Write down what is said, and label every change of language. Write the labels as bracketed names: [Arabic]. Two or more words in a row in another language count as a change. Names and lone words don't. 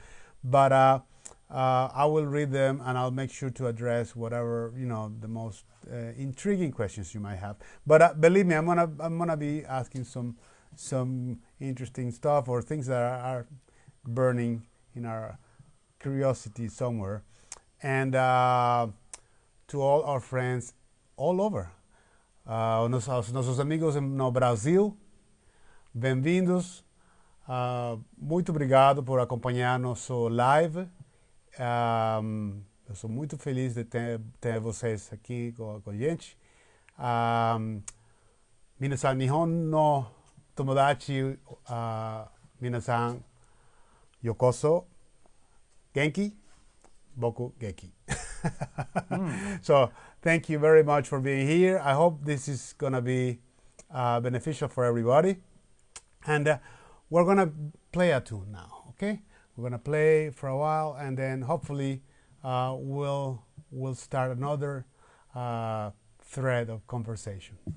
[English] But I will read them, and I'll make sure to address whatever the most intriguing questions you might have. But believe me, I'm gonna be asking some interesting stuff or things that are burning in our curiosity somewhere. And to all our friends all over, [Portuguese] nossos amigos no Brasil, bem-vindos. Muito obrigado por acompanhar nosso live. Eu sou muito feliz de ter vocês aqui com a gente. [Japanese] 皆さん日本の友達、皆さんようこそ、元気、僕元気. [English] So thank you very much for being here. I hope this is going to be beneficial for everybody. And we're going to play a tune now, okay? We're going to play for a while, and then hopefully we'll start another thread of conversation.